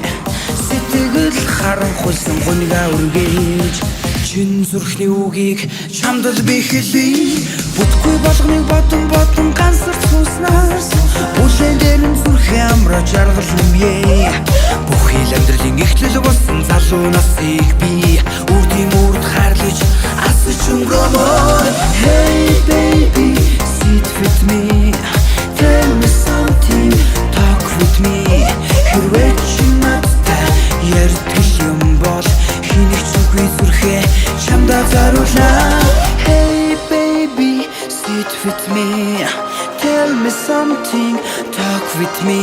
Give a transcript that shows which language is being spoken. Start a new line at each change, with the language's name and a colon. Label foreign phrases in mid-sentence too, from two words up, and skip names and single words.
Mongolian: Сэтгэл харанхуйсан гунига үргэж чин зүрхний үгийг чамд л би хэлье. Бүтгүй болгоныг бодон гансарт сууснаас бүлээн дээр нь зүрхээ амраа жаргал юмье. Бүхий л амьдралын эхлэл болсон залуу насыг би үрдийн үрд харлаж асаж өнгөрөмөр.
English: Hey baby, sit with me, tell me something, talk with me.
Mongolian: Хэрвээ чи надтай ярьдаг юм бол хэнийг ч үгүй зүрхээ чамдаа заруулаа.
English: Hey baby, sit with me, tell me something, talk with me.